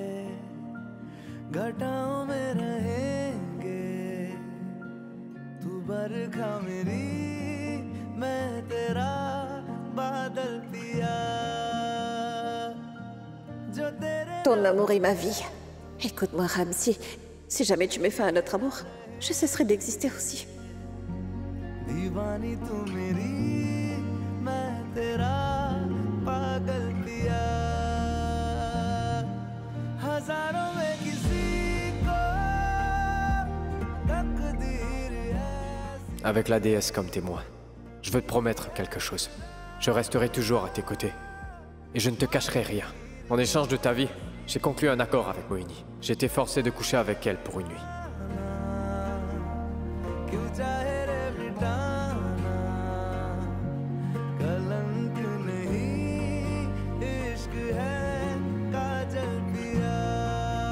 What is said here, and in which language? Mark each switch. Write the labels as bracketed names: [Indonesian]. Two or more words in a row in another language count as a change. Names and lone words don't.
[Hindi] घटाओं में रहेंगे, तू बरखा मेरी, मैं तेरा बादल पिया, जो तेरे [French] Ton amour est ma vie. Écoute-moi, Ram, si jamais tu mets fin à notre amour, je cesserai d'exister aussi. [Hindi] दीवानी तू मेरी, मैं तेरा पागल पिया, हजारों में किसी को तकदीर ऐसी। [French] Avec la déesse comme témoin, je veux te promettre quelque chose. Je resterai toujours à tes côtés. Et je ne te cacherai rien. En échange de ta vie, j'ai conclu un accord avec Mohini. J'ai été forcé de coucher avec elle pour une nuit. [Hindi] क्यों चाहे रे मिटाना, कलंक नहीं, इश्क है काजल पिया।